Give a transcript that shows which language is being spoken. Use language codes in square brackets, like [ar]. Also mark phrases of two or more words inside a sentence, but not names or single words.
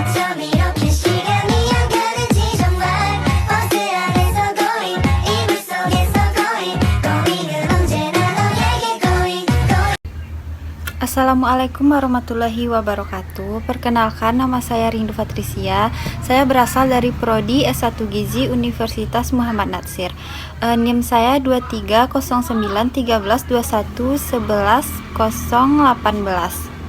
[ko] 밤 이렇게 시간이 안 가는지 정말 버스 안에서 going 이불 속에서 going은 언제나 너에게 going. [ar] السلام عليكم ورحمة الله وبركاته. [id] Perkenalkan, nama saya Rindu Patricia. Saya berasal dari Prodi S1 Gizi Universitas Muhammad Natsir. NIM saya 23091321111018.